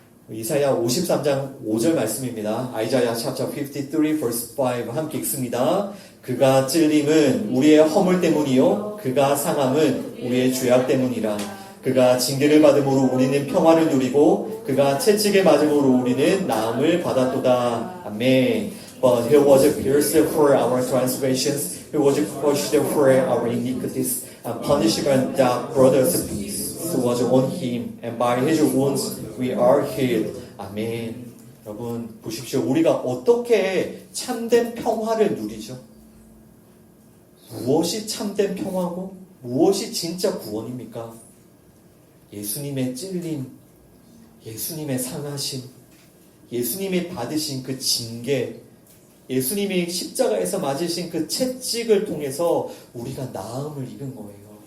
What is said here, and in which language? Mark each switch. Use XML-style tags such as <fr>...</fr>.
<ko>이사야 53장 5절 말씀입니다.</ko> <en>아이자야 chapter 53 verse 5</en> <ko>함께 읽습니다. 그가 찔림은 우리의 허물 때문이요 그가 상함은 우리의 죄악 때문이라. 그가 징계를 받음으로 우리는 평화를 누리고 그가 채찍에 맞음으로 우리는 나음을 받았도다. 아멘.</ko> <en>But he was pierced for our transgressions, he was crushed for our iniquities, and punishment that brought us peace was on him, and by his wounds we are healed.</en> <ko>아멘. 여러분 보십시오. 우리가 어떻게 참된 평화를 누리죠? 무엇이 참된 평화고 무엇이 진짜 구원입니까? 예수님의 찔림, 예수님의 상하심, 예수님이 받으신 그 징계, 예수님이 십자가에서 맞으신 그 채찍을 통해서 우리가 나음을 입은 거예요.</ko>